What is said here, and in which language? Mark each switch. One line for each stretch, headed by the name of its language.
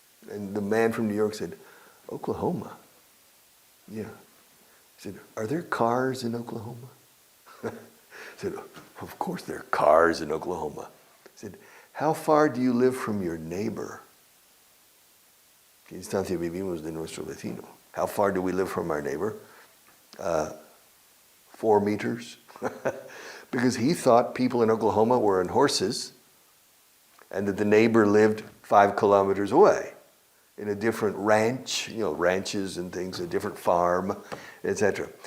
English: And the man from New York said, Oklahoma? Yeah. He said, are there cars in Oklahoma? I said, of course there are cars in Oklahoma. He said, how far do you live from your neighbor?
Spanish: ¿Qué distancia vivimos de nuestro vecino?
English: How far do we live from our neighbor? 4 meters. Because he thought people in Oklahoma were on horses and that the neighbor lived 5 kilometers away in a different ranch, ranches and things, a different farm, etc.